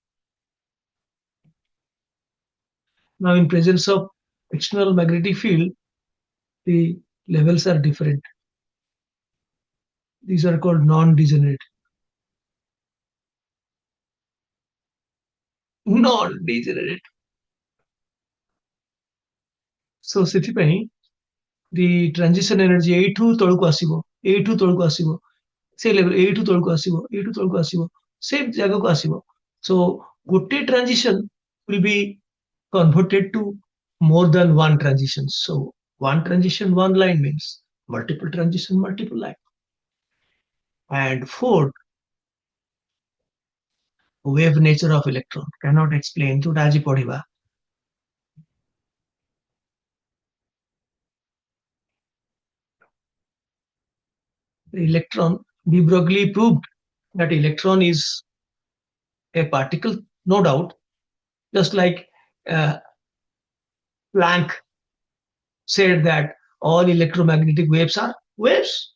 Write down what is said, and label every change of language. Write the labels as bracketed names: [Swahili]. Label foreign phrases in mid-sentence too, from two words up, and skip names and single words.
[English] Now, in presence of external magnetic field, the levels are different. These are called non-degenerate. Non-degenerate. [Odia] So ସେଥିପାଇଁ [English] the transition energy [Odia] ଏଇଠୁ ତଳକୁ ଆସିବ, ଏଇଠୁ ତଳକୁ ଆସିବ, ସେଇ level ଏଇଠୁ ତଳକୁ ଆସିବ, ଏଇଠୁ ତଳକୁ ଆସିବ, ସେ ଜାଗାକୁ ଆସିବ. [English] So ଗୋଟେ transition will be converted to more than one transition. So one transition, one line means multiple transition, multiple line. And fourth, wave nature of electron cannot explain [Odia] ଯୋଉଟା ଆଜି ପଢିବା. [English] The electron, de Broglie proved that electron is a particle, no doubt, just like uh, Planck said that all electromagnetic waves are waves.